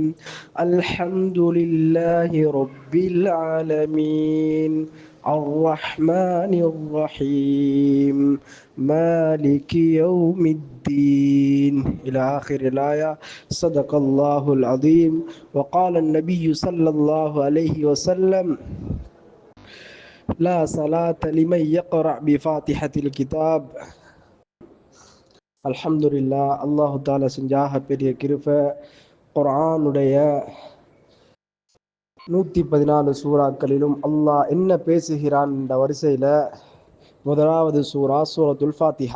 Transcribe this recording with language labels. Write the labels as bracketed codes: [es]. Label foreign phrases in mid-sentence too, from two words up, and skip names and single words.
[ar] الحمد لله رب العالمين، الرحمن الرحيم، مالك يوم الدين، إلى آخر الآية. صدق الله العظيم. وقال النبي صلى الله عليه وسلم: لا صلاة لمن يقرأ بفاتحة الكتاب. [ta] அல்ஹம்துலில்லா. [ar] الله تعالى [ta] செஞ்சாக பெரிய கிருபை. குர்ஆனுடைய 114 சூறாக்களிலும் அல்லாஹ் என்ன பேசுகிறான் என்ற வரிசையில முதலாவது சூரா சூரத்துல் ஃபாத்திஹா.